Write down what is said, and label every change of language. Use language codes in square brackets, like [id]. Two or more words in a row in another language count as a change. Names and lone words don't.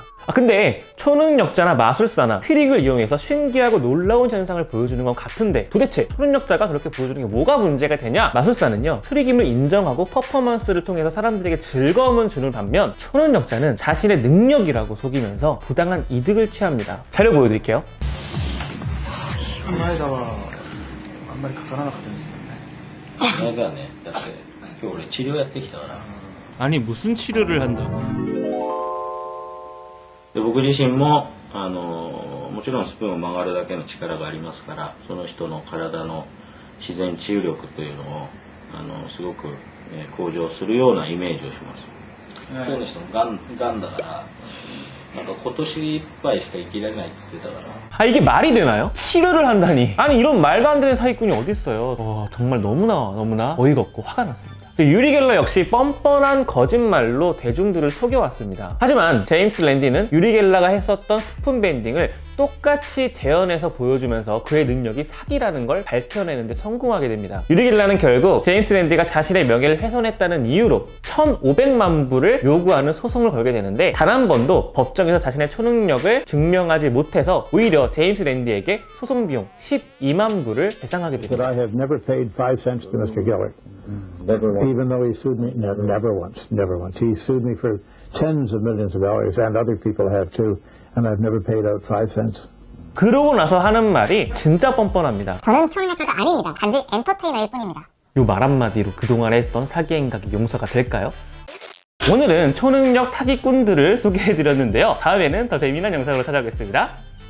[ko] 근데 초능력자나 마술사나 트릭을 이용해서 신기하고 놀라운 현상을 보여주는 건 같은데 도대체 초능력자가 그렇게 보여주는 게 뭐가 문제가 되냐? 마술사는요, 트릭임을 인정하고 퍼포먼스를 통해서 사람들에게 즐거움을 주는 반면 초능력자는 자신의 능력이라고 속이면서 부당한 이득을 취합니다. 자료 보여드릴게요. [ja] 前田はあんまりかからなかったですよね。この間はね、だって今日俺治療やってきたから。 [ko] 아니 무슨 치료를 한다고? [ja] で僕自身ももちろんスプーンを曲がるだけの力がありますから、その人の体の自然治癒力というのをすごく、向上するようなイメージをします。一人の人もがんだから。 なんか今年いっぱいしか生きられないって言ってたから。 [ko] 이게 말이 되나요? 치료를 한다니. 아니 이런 말도 안 되는 사기꾼이 어딨어요. 정말 너무나 어이가 없고 화가 났습니다. 유리 갤러 역시 뻔뻔한 거짓말로 대중들을 속여왔습니다. 하지만 제임스 랜디는 유리 갤러가 했었던 스푼 밴딩을 똑같이 재현해서 보여주면서 그의 능력이 사기라는 걸 밝혀내는데 성공하게 됩니다. 유리 갤러는 결국 제임스 랜디가 자신의 명예를 훼손했다는 이유로 1,500만 불을 요구하는 소송을 걸게 되는데 단 한 번도 법정에서 자신의 초능력을 증명하지 못해서 오히려 제임스 랜디에게 소송 비용 12만 불을 배상하게 But 됩니다. [en] I have never paid 5 cents to Mr. Geller, even though he sued me. No, never once. He sued me for tens of millions of dollars, and other people have too, and I've never paid out 5 cents. [ko] 그러고 나서 하는 말이 진짜 뻔뻔합니다. 저는 초능력자가 아닙니다. 단지 엔터테이너일 뿐입니다. 요 말 한마디로 그동안 했던 사기 행각이 용서가 될까요? 오늘은 초능력 사기꾼들을 소개해드렸는데요. 다음에는 더 재미난 영상으로 찾아오겠습니다.